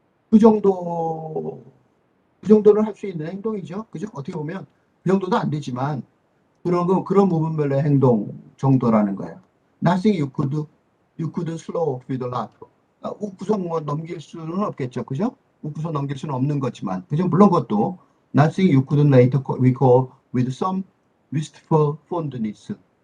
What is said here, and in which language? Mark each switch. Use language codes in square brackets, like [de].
[ko] 그 정도는 할 수 있는 행동이죠. 그죠? 어떻게 보면 그 정도도 안 되지만 그런 부분별로의 행동 정도라는 거예요. [en] Nothing you couldn't slow with a laugh. [ko] 웃고서 뭐 넘길 수는 없겠죠. 그죠? 웃고서 넘길 수는 없는 거지만. 그죠? 물론 그것도 [en] Nothing you couldn't later recall with some wistful fondness.